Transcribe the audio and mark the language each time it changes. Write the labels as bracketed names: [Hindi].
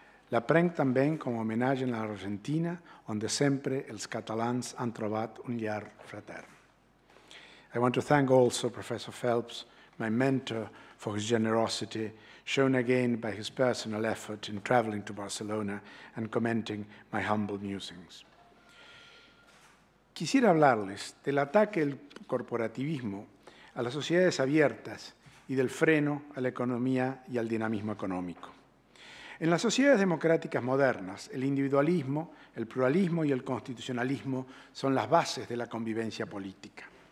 [Catalan] La prenc també com a homenatge a l'Argentina, onde sempre els catalans han trobat un llar fratern. [English] I want to thank also Professor Phelps, my mentor, for his generosity, shown again by his personal effort in traveling to Barcelona and commenting my humble musings. [Spanish] Quisiera hablarles del ataque del corporativismo a las sociedades abiertas y del freno a la economía y al dinamismo económico. En las sociedades democráticas modernas, el individualismo, el pluralismo y el constitucionalismo son las bases de la convivencia política.